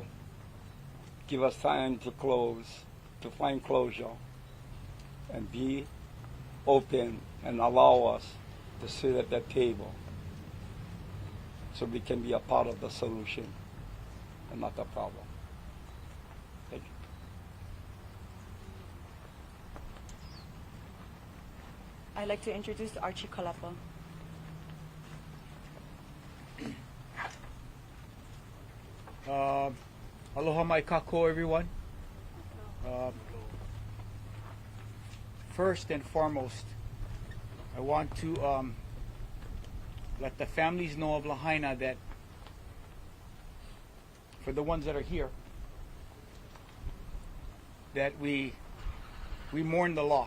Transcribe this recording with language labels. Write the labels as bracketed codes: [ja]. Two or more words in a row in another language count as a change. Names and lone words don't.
[en] Give us time to close, to find closure, and be open and allow us to sit at that table so we can be a part of the solution and not the problem. Thank you. I'd like to introduce Archie Kalapa. [haw] Aloha mai kako, [en] everyone. First and foremost, I want to let the families know of Lahaina that, for the ones that are here, that we mourn the loss.